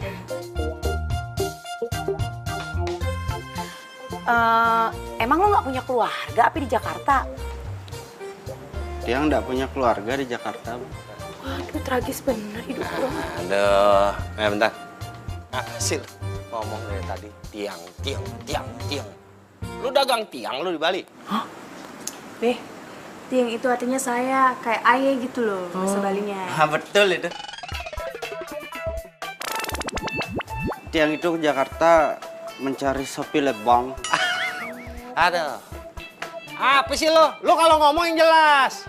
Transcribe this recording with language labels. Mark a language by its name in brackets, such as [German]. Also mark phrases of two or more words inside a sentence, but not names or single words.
[Indonesian] Emang lo nggak punya keluarga apa di Jakarta? Tiang nggak punya keluarga di Jakarta, Bu. Waduh, tragis bener hidup lo. Aduh, bentar. Hasil ngomong dari tadi tiang. Lu dagang tiang lu di Bali? Hah? Beh, tiang itu artinya saya, kayak ayah gitu loh, bahasa Balinya. Betul itu. Tiang itu ke Jakarta mencari Sophie Leblanc. Aduh. Apa sih lo? Lo kalau ngomong yang jelas.